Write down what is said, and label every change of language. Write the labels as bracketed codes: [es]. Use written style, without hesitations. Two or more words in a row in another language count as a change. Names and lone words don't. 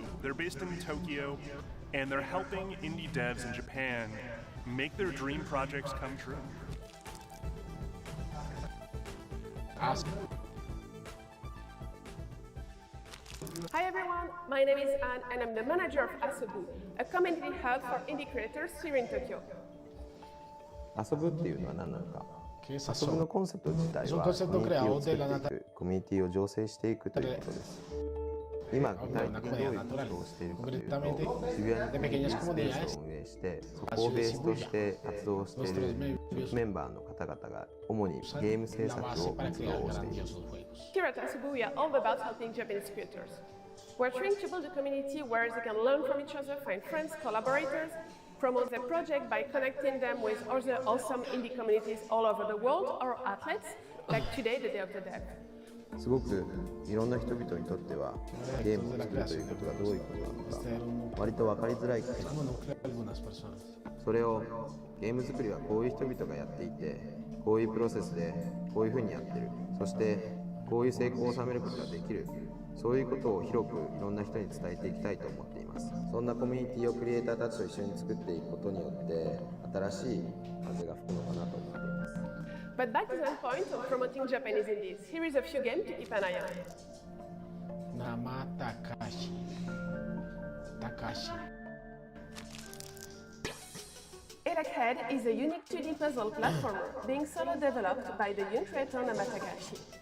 [en] They're based in Tokyo, and they're helping indie devs in Japan make their dream projects come true. Awesome. Hi everyone, my name is Anne and I'm the manager of Asobu, a community hub for indie creators here in Tokyo. [ja] 遊ぶっていうのは何なのか。 [es] ¿Qué es [ja] 遊 [es] eso? [ja] ぶのコンセプト自体 [es] Es un [ja] は [es] concepto [ja] コミュニティ [es] creado [ja] を [es] de [ja] 作 [es] la [ja] っていく、コミュニティを醸成していくということです。今具体的にどういう活動をしているかというと、渋谷にコミュニティスペースを運営して、そこをベースとして活動しているメンバーの方々が主にゲーム制作を活動をしています。 [en] Here at Asobu, we are all about helping Japanese creators. We're trying to build a community where they can learn from each other, find friends, collaborators, promote their project by connecting them with other awesome indie communities all over the world, or athletes, like today, the Day of the Dev. [ja] すごくいろんな人々にとってはゲームを作るということがどういうことなのか割と分かりづらいことです。それをゲーム作りはこういう人々がやっていて、こういうプロセスでこういうふうにやってる、そしてこういう成功を収めることができる、そういうことを広くいろんな人に伝えていきたいと思っています。そんなコミュニティをクリエイターたちと一緒に作っていくことによって新しい風が吹くのかなと思っています。 [en] But back to the point of promoting Japanese indies, here is a few games to keep an eye on. Nama Takashi. Head is a unique 2D puzzle platformer being solo developed by the young creator Nama Takashi.